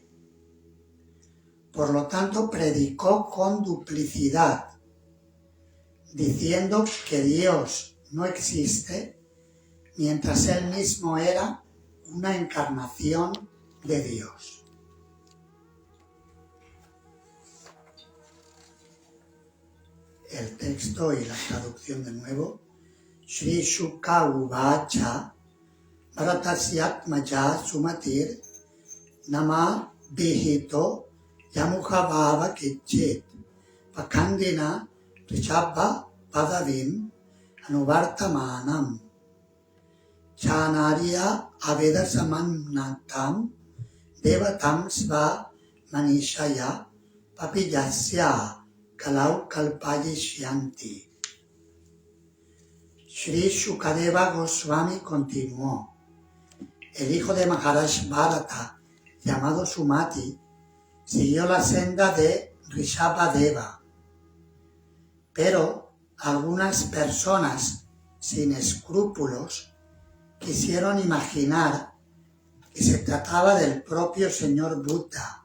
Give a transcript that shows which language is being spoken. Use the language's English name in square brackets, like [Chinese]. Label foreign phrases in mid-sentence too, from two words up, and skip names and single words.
[Spanish] Por lo tanto, predicó con duplicidad, diciendo que Dios no existe, mientras él mismo era una encarnación de Dios. El texto y la traducción de nuevo. [Sanskrit] श्री शुक उवाच भरतस्यात्मज सुमतिर् नाम भिहितो यमुखभव किचित् पाखण्डिन ऋषभ पदवीम् अनुवर्तमानम् चानार्य अवेद समन्नतम् देवताम् स्व मनीषया पापीयस्य कलौ कल्पयिष्यन्ति. [Spanish] Shri Shukadeva Goswami continuó: el hijo de Maharaj Bharata, llamado Sumati, siguió la senda de Rishabhadeva, pero algunas personas sin escrúpulos quisieron imaginar que se trataba del propio señor Buddha.